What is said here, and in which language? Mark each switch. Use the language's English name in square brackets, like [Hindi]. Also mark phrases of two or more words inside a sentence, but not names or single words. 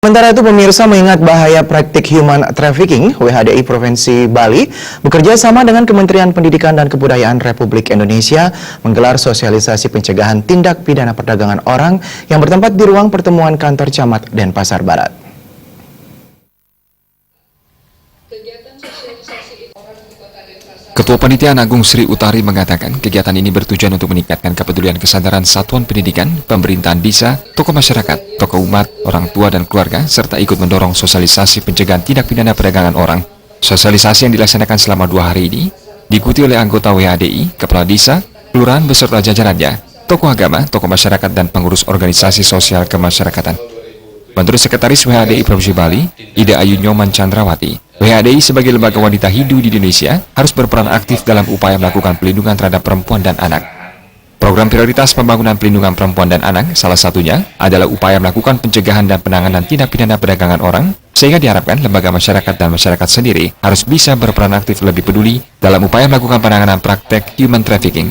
[Indonesian] Sementara itu pemirsa mengingat bahaya praktik [English] human trafficking, [Indonesian] WHDI Provinsi Bali bekerja sama dengan Kementerian Pendidikan dan Kebudayaan Republik Indonesia menggelar sosialisasi pencegahan tindak pidana perdagangan orang yang bertempat di ruang pertemuan kantor Camat Denpasar Barat. Ketua Panitiaan Agung Sri Utari mengatakan kegiatan ini bertujuan untuk meningkatkan kepedulian kesadaran satuan pendidikan, pemerintahan desa, tokoh masyarakat, tokoh umat, orang tua dan keluarga, serta ikut mendorong sosialisasi pencegahan tindak pidana perdagangan orang. Sosialisasi yang dilaksanakan selama 2 hari ini diikuti oleh anggota WHDI, kepala desa, kelurahan beserta jajarannya, tokoh agama, tokoh masyarakat dan pengurus organisasi sosial kemasyarakatan. Menurut Sekretaris WHDI Provinsi Bali, Ida Ayu Nyoman Chandrawati, WHDI sebagai lembaga wanita Hindu di Indonesia harus berperan aktif dalam upaya melakukan pelindungan terhadap perempuan dan anak. Program prioritas pembangunan pelindungan perempuan dan anak salah satunya adalah upaya melakukan pencegahan dan penanganan tindak pidana perdagangan orang, sehingga diharapkan lembaga masyarakat dan masyarakat sendiri harus bisa berperan aktif lebih peduli dalam upaya melakukan penanganan praktek [English] human trafficking.